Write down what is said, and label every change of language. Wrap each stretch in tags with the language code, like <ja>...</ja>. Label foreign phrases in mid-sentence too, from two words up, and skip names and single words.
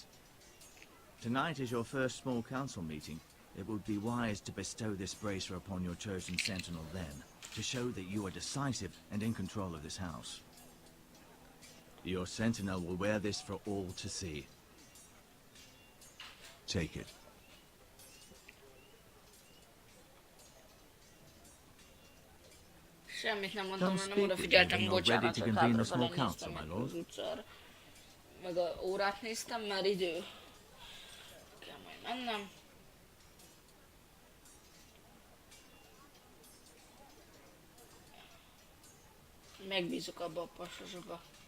<en>Tonight is your first small council meeting. It would be wise to bestow this bracer upon your chosen sentinel then, to show that you are decisive and in control of this house. Your sentinel will wear this for all to see. Take it.</en> <hu>Semmit nem mondtam,</hu> <en>Don't</en> <hu>mert nem</hu> <en>speak</en> <hu>odafigyeltem,</hu> <en>if you're ready</en> <hu>bocsánat,</hu> <en>to</en> <hu>hogy</hu> <en>convene the small</en> <hu>hátrafele</hu> <en>council,</en> <hu>néztem</hu> <en>my</en> <hu>meg az</hu> <en>lord.</en> <hu>utcára. Meg a órát néztem, mert idő. Kell majd mennem. Megbízok abba a pasasba.</hu>